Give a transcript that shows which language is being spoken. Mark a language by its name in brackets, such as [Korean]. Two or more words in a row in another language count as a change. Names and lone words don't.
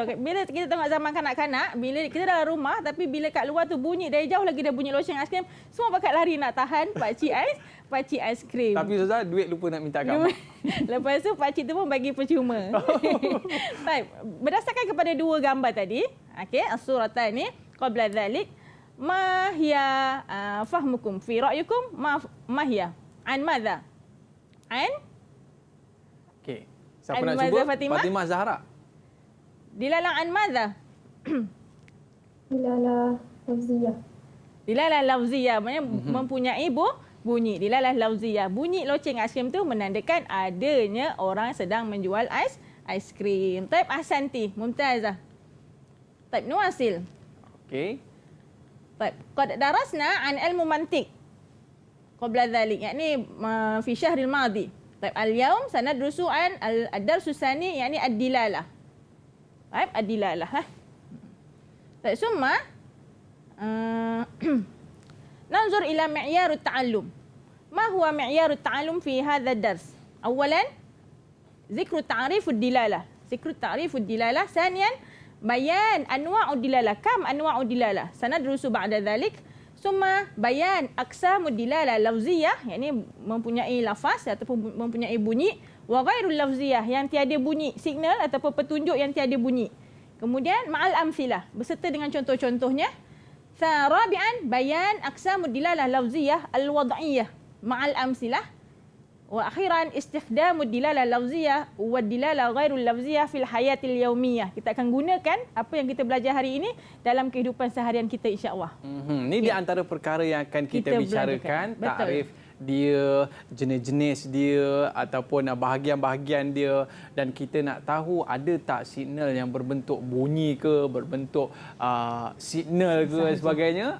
[Malay] Bila kita tengok zaman kanak-kanak, bila kita dalam rumah tapi bila kat luar tu bunyi dari jauh lagi dah bunyi loceng aiskrim, semua pakat lari nak tahan pakcik aiskrim. Tapi Ustazah, duit lupa nak minta kat mak. Lepas tu pakcik tu pun bagi percuma. Baik, berdasarkan kepada dua gambar tadi, okey, [Arabic] الصورتان ni قبل ذلك، ما هي فهمكم في رأيكم ما هي عن ماذا? [Malay] Okey. Siapa nak cuba? Fatimah Zahra. [Arabic] دلالة عن ماذا? دلالة لفظية. دلالة لفظية [Malay] maknanya mempunyai bunyi. [Arabic] دلالة لفظية. [Malay] Bunyi loceng aiskrim tu menandakan adanya orang sedang menjual aiskrim. [Arabic] طيب أحسنتِ، ممتازة. طيب نواصل. Okey. طيب قد درسنا عن علم المنطق قبل ذلك، يعني في الشهر الماضي. طيب اليوم سندرس عن الدرس الثاني، يعني الدلالة. طيب الدلالة. طيب ثم ننظر إلى معيار التعلم. ما هو معيار التعلم في هذا الدرس? Awalan ذكر تعريف الدلالة. ذكر تعريف الدلالة. ثانيا بيان أنواع الدلالة. كم أنواع الدلالة؟ سندرس بعد ذلك. ثم بيان أقسام الدلالة اللفظية, [Malay] yakni mempunyai lafaz ataupun mempunyai bunyi, [Arabic] وغير اللفظية, [Malay] yang tiada bunyi, signal ataupun petunjuk yang tiada bunyi. Kemudian [Arabic] مع الأمثلة, [Malay] beserta dengan contoh-contohnya. [Arabic] رابعا بيان أقسام الدلالة اللفظية الوضعية مع الأمثلة. وأخيرا استخدام الدلالة اللفظية والدلالة غير اللفظية في الحياة اليومية. [Malay] Kita akan gunakan apa yang kita belajar hari ini dalam kehidupan seharian kita, [Arabic] إن شاء الله. [Malay] Ini di antara perkara yang akan kita bicarakan, takrif dia, jenis-jenis dia ataupun bahagian-bahagian dia, dan kita nak tahu ada tak signal yang berbentuk bunyi ke, berbentuk signal ke sebagainya.